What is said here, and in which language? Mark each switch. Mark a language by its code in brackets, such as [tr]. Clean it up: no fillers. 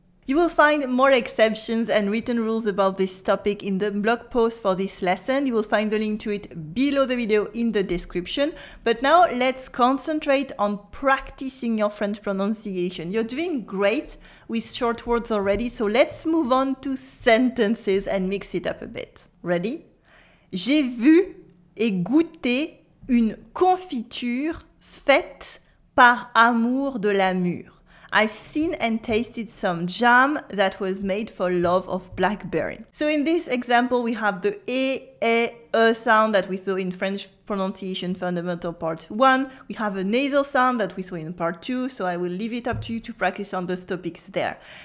[en] You will find more exceptions and written rules about this topic in the blog post for this lesson. You will find the link to it below the video in the description. But now let's concentrate on practicing your French pronunciation. You're doing great with short words already, so let's move on to sentences and mix it up a bit. Ready? [fr] J'ai vu et goûté une confiture faite par amour de la mûre. [en] I've seen and tasted some jam that was made for love of blackberry. So in this example, we have the e sound that we saw in French pronunciation fundamental part 1. We have a nasal sound that we saw in part 2. So I will leave it up to you to practice on those topics there.